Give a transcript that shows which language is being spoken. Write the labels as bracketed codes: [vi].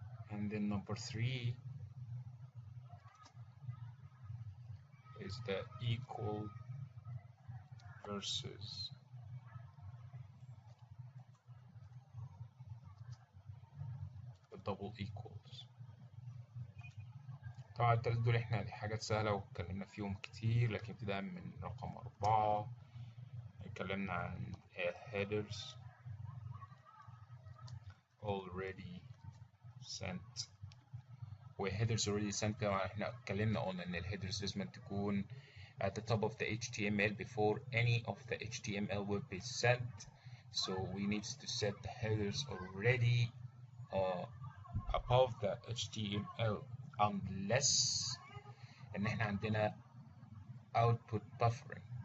[en] And then number 3 is the equal versus the double equals. [ar] طبعا التلاتة دول احنا دي حاجات سهلة واتكلمنا فيهم كتير، لكن ابتداء من رقم 4 اتكلمنا عن [en] headers already sent. headers already sent [ar] طبعا احنا اتكلمنا قلنا ان [en] headers [ar] لازم تكون [en] at the top of the HTML before any of the HTML will be sent. So we need to set the headers already above the HTML unless [ar] ان احنا [en] عندنا output buffering.